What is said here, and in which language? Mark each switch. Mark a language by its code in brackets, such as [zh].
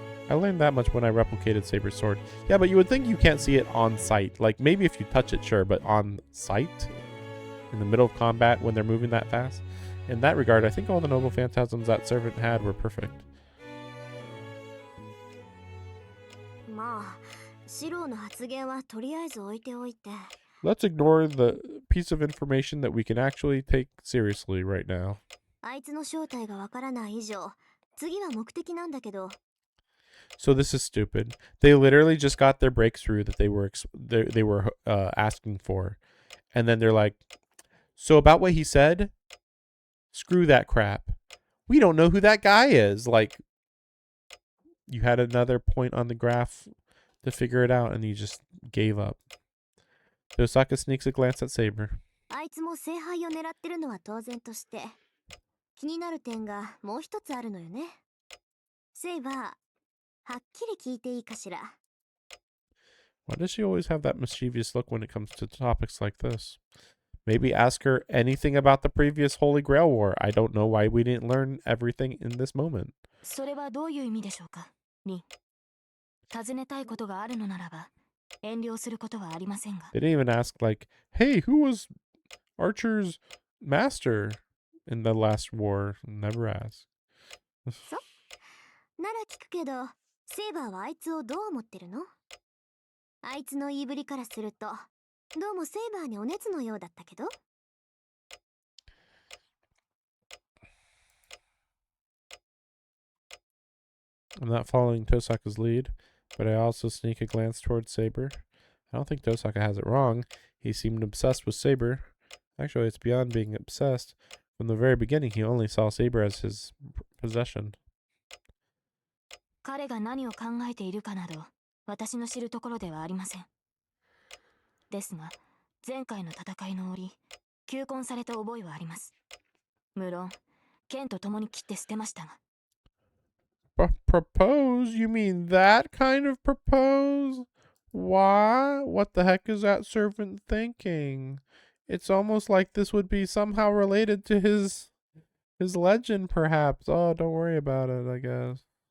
[en] I learned that much when I replicated Saber's sword. Yeah, but you would think you can't see it on sight. Like, maybe if you touch it, sure, but on sight? In the middle of combat when they're moving that fast? In that regard, I think all the noble phantasms that servant had were perfect. [ja] まあ、シローの発言はとりあえず置いておいて。 [en] Let's ignore the piece of information that we can actually take seriously right now. [ja] あいつの正体がわからない以上、次は目的なんだけど。 [en] So this is stupid. They literally just got their breakthrough that they were asking for, and then they're like, "So about what he said, screw that crap. We don't know who that guy is." Like, you had another point on the graph to figure it out, and you just gave up. Tosaka sneaks a glance at Saber. [ja] あいつも聖杯を狙ってるのは当然として、気になる点がもう一つあるのよね。セイバー、はっきり聞いていいかしら。 [en] Why does she always have that mischievous look when it comes to topics like this? Maybe ask her anything about the previous Holy Grail War. I don't know why we didn't learn everything in this moment. [ja] それはどういう意味でしょうか、リン。尋ねたいことがあるのならば、遠慮することはありませんが。 [en] They didn't even ask, like, hey, who was Archer's master in the last war? Never asked. [ja] なら聞くけど、セイバーはあいつをどう思ってるの？あいつの言いぶりからすると、どうもセイバーにお熱のようだったけど。 [en] I'm not following Tosaka's lead, but I also sneak a glance towards Saber. I don't think Tosaka has it wrong. He seemed obsessed with Saber. Actually, it's beyond being obsessed. From the very beginning, he only saw Saber as his possession. [ja] 彼が何を考えているかなど、私の知るところではありません。ですが、前回の戦いの折、求婚された覚えはあります。無論、剣と共に切って捨てましたが。 [en] Propose? You mean that kind of propose? Why? What the heck is that servant thinking? It's almost like this would be somehow related to his legend, perhaps. Oh, don't worry about it, I guess.